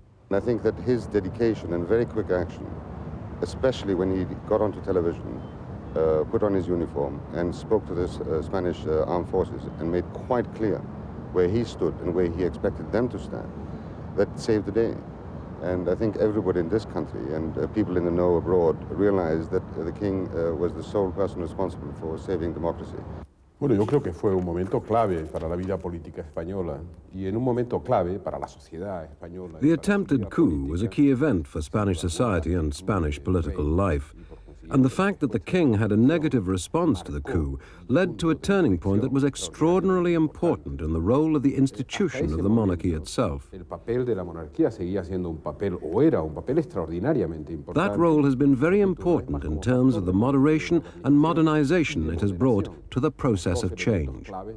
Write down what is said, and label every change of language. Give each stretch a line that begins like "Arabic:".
English: I think that his dedication and very quick action, especially when he got onto television, put on his uniform and spoke to the Spanish armed forces and made quite clear where he stood and where he expected them to stand, that saved the day. And I think everybody in this country and people in the know abroad realized that the king was the sole person responsible for saving democracy.
Spanish: Bueno, yo creo que fue un momento clave para la vida política española y en un momento clave para la sociedad española.
English: The attempted coup was a key event for Spanish society and Spanish political life. And the fact that the king had a negative response to the coup led to a turning point that was extraordinarily important in the role of the institution of the monarchy itself.
Spanish: El papel de la monarquía seguía siendo un papel, o era un papel extraordinariamente importante.
English: That role has been very important in terms of the moderation and modernization it has brought to the process of change.